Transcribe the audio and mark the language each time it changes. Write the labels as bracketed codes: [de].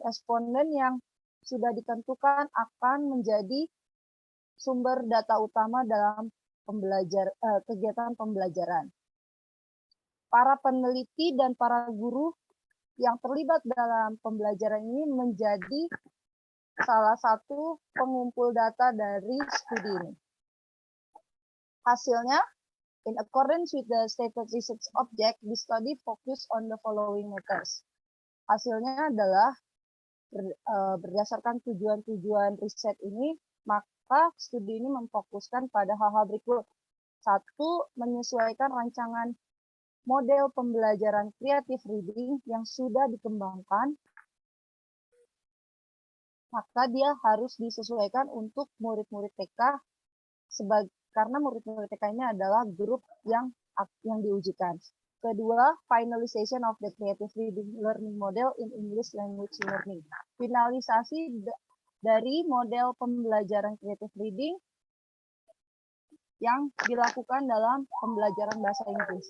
[id] Responden yang sudah ditentukan akan menjadi sumber data utama dalam kegiatan pembelajaran. Para peneliti dan para guru yang terlibat dalam pembelajaran ini menjadi salah satu pengumpul data dari studi ini. Hasilnya, [en] in accordance with the stated research object, the study focus on the following matters. [id] Hasilnya adalah berdasarkan tujuan-tujuan riset ini, maka studi ini memfokuskan pada hal-hal berikut. 1. Menyesuaikan rancangan model pembelajaran creative reading yang sudah dikembangkan, maka dia harus disesuaikan untuk murid-murid TK karena murid-murid TK ini adalah grup yang diujikan. Kedua, [en] finalization of the creative reading learning model in English language learning. [id] Finalisasi dari model pembelajaran creative reading yang dilakukan dalam pembelajaran bahasa Inggris.